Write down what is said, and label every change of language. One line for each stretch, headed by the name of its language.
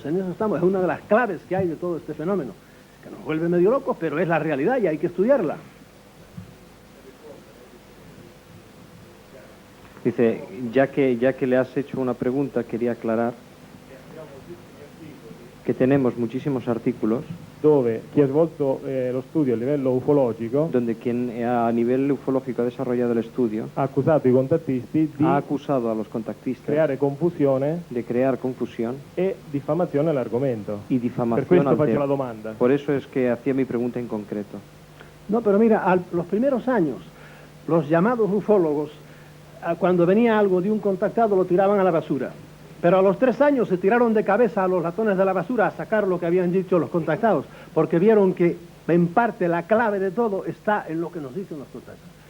Spanish: En eso estamos, es una de las claves que hay de todo este fenómeno, que nos vuelve medio locos, pero es la realidad y hay que estudiarla. Dice, ya que le has hecho una pregunta, quería aclarar che tenemos muchísimos artículos
Italian: dove chi ha svolto lo studio a livello ufologico,
Spanish: donde quien a nivel ufológico ha desarrollado el estudio,
Italian: ha accusato i contattisti di
Spanish: ha acusado a los contactistas
Italian: creare confusione
Spanish: de crear confusión
Italian: e diffamazione all'argomento.
Spanish: y difamación
Italian: Per questo
Spanish: al
Italian: faccio
Spanish: tema.
Italian: la domanda.
Spanish: Por eso es que hacía mi pregunta en concreto. No, pero mira, los primeros años, los llamados ufólogos, cuando venía algo de un contactado lo tiraban a la basura. Pero a los 3 años se tiraron de cabeza a los ratones de la basura a sacar lo que habían dicho los contactados, porque vieron que en parte la clave de todo está en lo que nos dicen los contactados.